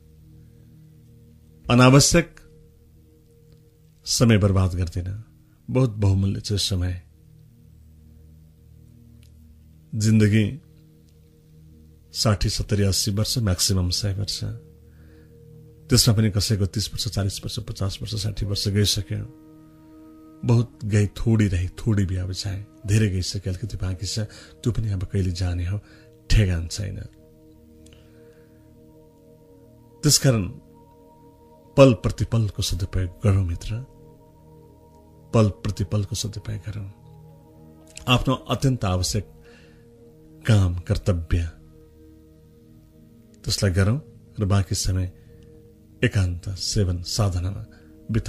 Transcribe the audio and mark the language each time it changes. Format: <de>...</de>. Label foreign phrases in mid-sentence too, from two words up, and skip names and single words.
<ne>अनावश्यक समय बर्बाद गर्दिन। बहुत बहुमूल्य छ समय। जिन्दगी 60 70 80 वर्ष, मैक्सिमम 100 वर्ष। त्यसमा पनि कसैको 30 वर्ष 40 वर्ष 50 वर्ष 60 वर्ष गइसक्यो।</ne> <hi>बहुत गई, थोड़ी रही, थोड़ी भी अब चाहे</hi> <ne>धेरै गइसक्यो, अलिकति बाँकी छ, त्यो पनि अब कहिले जाने हो, ठेगान छैन। त्यसकारण पल प्रतिपलको सदुपयोग गरौँ मित्र, पल प्रतिपलको सदुपयोग गरौँ। आफ्नो अत्यन्त आवश्यक काम कर्तव्य त्यसलाई गरौँ र र बाँकी समय एकान्त सेवन साधनामा बिताऊ।</ne>